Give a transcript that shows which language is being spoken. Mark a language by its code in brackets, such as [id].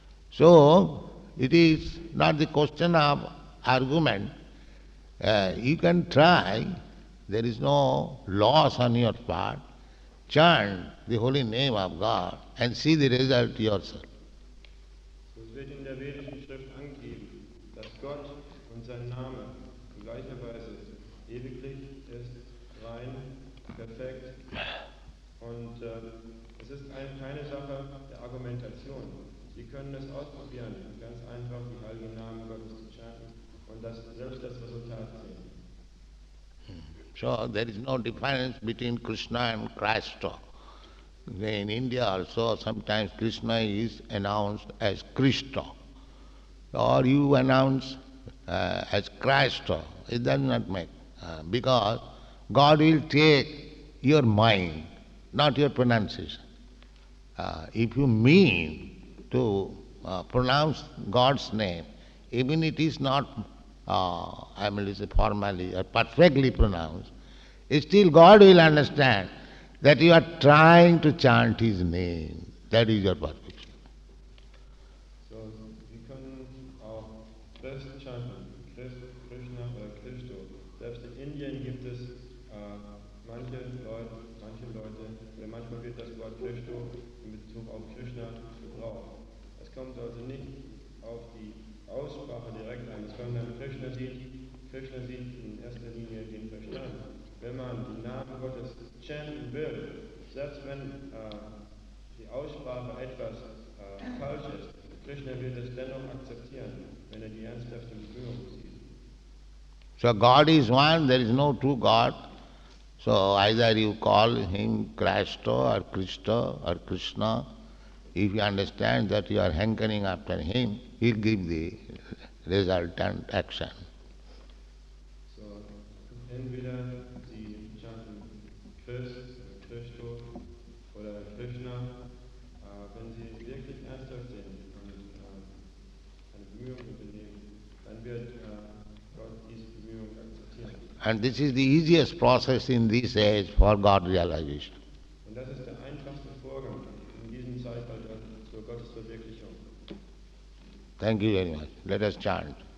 [en] So, it is not the question of argument. You can try, there is no loss on your part. Chant the holy name of God and see the result yourself. [de] Es wird in der vedischen Schrift angegeben, dass Gott und sein Name in gleicher Weise ewiglich ist, rein, perfekt. Und es ist keine Sache der Argumentation. Sie können es ausprobieren, ganz einfach die heiligen Namen Gottes zu chanten und selbst das Resultat sehen. [en] So there is no difference between Krishna and Krishna. In India also sometimes Krishna is announced as Krishna, or you announce as Krishna. It does not make, because God will take your mind, not your pronunciation. If you mean to pronounce God's name, even it is not, formally or perfectly pronounced, still God will understand that you are trying to chant His name. That is your perfection. [de] So, wir können auch Christ chanten, Krishna oder Christo. Selbst in Indien gibt es manche Leute, oder manchmal wird das Wort Christo in Bezug auf Krishna gebraucht. Es kommt also nicht auf die Aussprache direkt an, sondern Krishna sieht in erster Linie den Verstand. Wenn man den Namen Gottes chanten will, selbst wenn die Aussprache etwas falsch ist, Krishna wird es dennoch akzeptieren, wenn die ernsthafte Bemühung sieht. [en] So God is one, there is no two God. So either you call Him Krishna or Krishna. If you understand that you are hankering after Him, He'll give the resultant action. [de] So, entweder Sie chanten Christo oder Krishna, wenn Sie wirklich ernsthaft sind und eine Bemühung unternehmen, dann wird Gott diese Bemühung [en] And this is the easiest process in this age for God realization. [de] Und das ist der einfachste Vorgang in diesem Zeitalter zur Gottesverwirklichung. [en] Thank you very much. Let us chant.